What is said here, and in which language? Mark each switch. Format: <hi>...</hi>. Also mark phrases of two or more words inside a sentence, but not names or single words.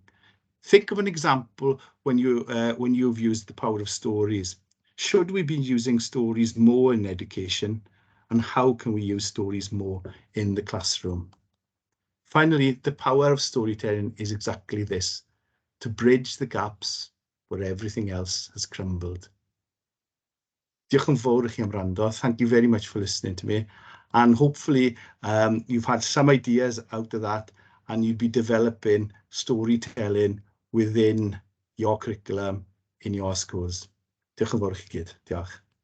<en>Think of an example when you've used the power of stories. Should we be using stories more in education? And how can we use stories more in the classroom? Finally, the power of storytelling is exactly this: to bridge the gaps where everything else has crumbled.</en> <cy>Diolch yn fawr I chi am wrando.</cy> <en>Thank you very much for listening to me. And hopefully you've had some ideas out of that, and you'll be developing storytelling within your curriculum in your schools.</en> <cy>Diolch yn fawr I chi gyd. Diolch.</cy>